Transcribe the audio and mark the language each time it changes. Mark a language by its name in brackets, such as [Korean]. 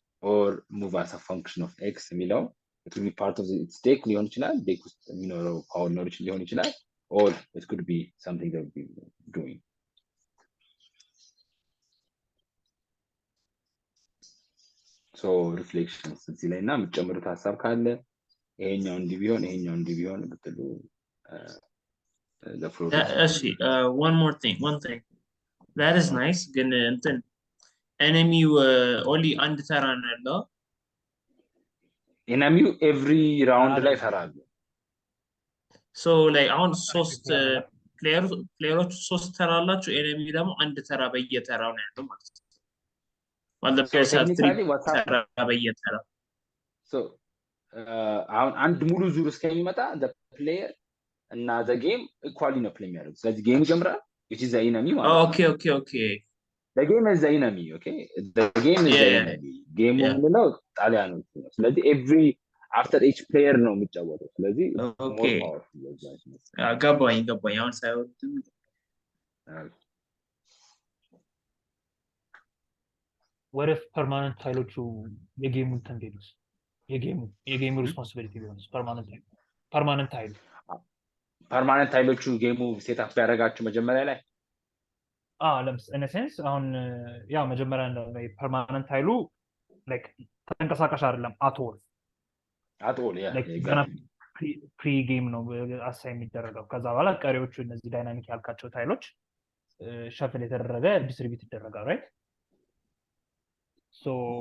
[Amharic] or move as a function of x የሚለው it will be part of its deck ሊሆን ይችላል deck ውስጥ የሚኖረው power knowledge ሊሆን ይችላል [English] or it could be something that we'll be doing [Amharic] so reflections እዚህ ላይ እና የምትጨምሩት ሀሳብ ካለ ይሄኛው እንዲህ ቢሆን ብትሉ the floor [English] actually one thing that is nice ግን እንትን enemy only አንድ ተራ ነው ያለው enemy every round ላይ ይሰራሉ [Amharic] so like አሁን ሶስት ፕሌየሮች ሶስት ተራ አላቸው enemy ደግሞ አንድ ተራ በየተራው ነው ያለው ማለት ነው [English] while the players have 3 [Amharic] ተራ በየተራው so አሁን አንድ ሙሉ ዙር እስከሚመጣ the player እና the game equally ነው play የሚያደርጉት ስለዚህ ጌም ይጀምራል which is the enemy ማለት ነው [English] okay the game is the enemy okay the game is the Yeah. enemy game Yeah. [Amharic] ምንለው ጣሊያኖች ነው ስለዚህ every after each player ነው የሚጫወተው ስለዚህ [English] Okay. more powerful [Amharic] ገባኝ አሁን ሳይሆን what if permanent ታይሎቹ የጌሙ ተንዴሉስ የጌሙ ሪስፖንሲቢሊቲ ቢሆንስ permanent ታይል ታይሎቹ ጌሙ ሴት አፕ ያደረጋችሁ መጀመሪያ ላይ in a sense አሁን ያው መጀመሪያ permanent ታይሉ like ተንቀሳቃሽ አይደለም at all [English] yeah [Amharic] exactly pre game ነው አሳይ የሚደረገው ከዛ በኋላ ቀሪዎቹ እነዚህ ዳይናሚክ ያልካቸው ታይሎች ሸፍል የተደረገ ዲስትሪቢዩት ይደረጋል right so